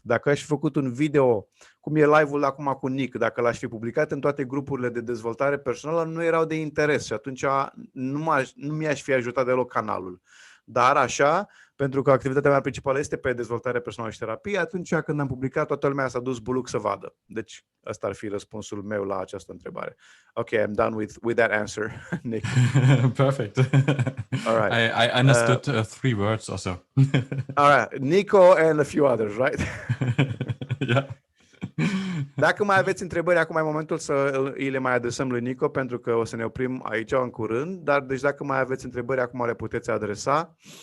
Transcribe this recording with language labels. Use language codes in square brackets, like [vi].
[ro] Dacă aș fi făcut un video, cum e live-ul acum cu Nic, dacă l-aș fi publicat în toate grupurile de dezvoltare personală, nu erau de interes și atunci nu mi-aș fi ajutat deloc canalul. Dar așa, pentru că activitatea mea principală este pe dezvoltare personală și terapie, atunci când am publicat, toată lumea s-a dus buluc să vadă. Deci ăsta ar fi răspunsul meu la această întrebare. [en] Ok, I'm done with that answer, Nic. Perfect. All right. I understood 3 words or so. All right, Nico and a few others, right? Yeah. [ro] Dacă mai aveți întrebări, acum e momentul să îi le mai adresăm lui Nico, pentru că o să ne oprim aici în curând, dar deci dacă mai aveți întrebări, acum le puteți adresa.